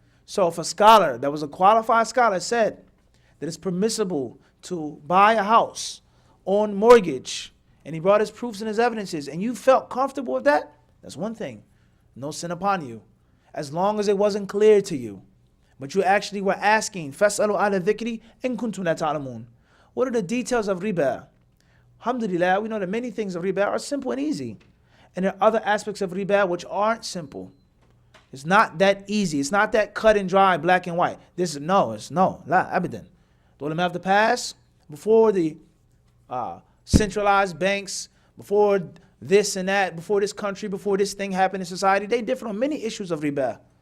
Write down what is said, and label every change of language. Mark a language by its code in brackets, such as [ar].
[en] So if a scholar that was a qualified scholar said that it's permissible to buy a house on mortgage, and he brought his proofs and his evidences, and you felt comfortable with that, that's one thing. No sin upon you. As long as it wasn't clear to you. But you actually were asking, [ar] فَاسْأَلُوا عَلَى الذِّكْرِ إِن كُنْتُمْ لَا تَعْلَمُونَ. [en] What are the details of riba? Alhamdulillah, we know that many things of riba are simple and easy. And there are other aspects of riba which aren't simple. It's not that easy. It's not that cut and dry, black and white. It's no, la, abadan. The ulama of the past, before the centralized banks, before this and that, before this country, before this thing happened in society, they differ on many issues of riba.